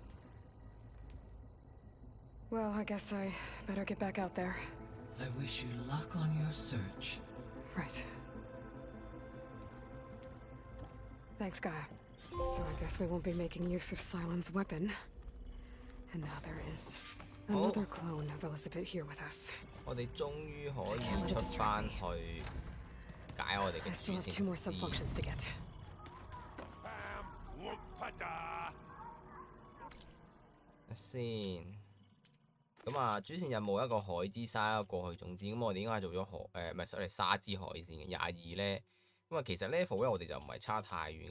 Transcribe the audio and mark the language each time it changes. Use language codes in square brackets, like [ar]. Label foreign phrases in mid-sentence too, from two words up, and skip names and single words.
[en] Well, I guess I better get back out there. I wish you luck on your search. Right. Thanks, Gaia. So I guess we won't be making use of Cylon's weapon. And now there is another clone of Elizabeth here with us. [yue] 我哋終於可以出翻去解我哋嘅 [en] I still have 2 more sub-functions to get. [yue] 先。咁啊，主線任務一個海之沙，一個過去種子。咁我哋應該係做咗唔係，sorry，沙之海先嘅22咧。咁啊，其實 level 咧我哋就唔係差太遠嘅。